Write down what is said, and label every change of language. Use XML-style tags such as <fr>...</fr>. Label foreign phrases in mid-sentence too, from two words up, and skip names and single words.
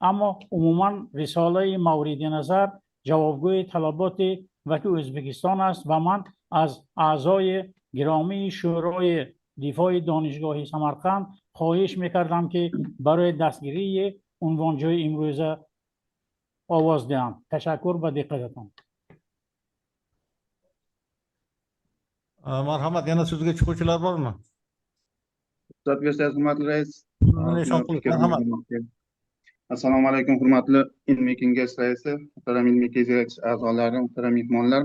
<tg>اما عموما رساله مورد نظر جوابگوی طلبات وکی ازبکستان است و من از اعضای گرامی شورای دفاع دانشگاه سمرقند خواهش میکردم که برای دستگیری عنوانجوی امروزه آواز دهم. تشکر به دقتتان.</tg> <uz>Marhamat, yana so'zga chiquvchilar bormi? Ruxsat bersangiz, hurmatli rais. Nishon qilib, marhamat. Assalomu alaykum, hurmatli ilmiy kengash raisi, muhtaram ilmiy kengash a'zolari, muhtaram mehmonlar.</uz>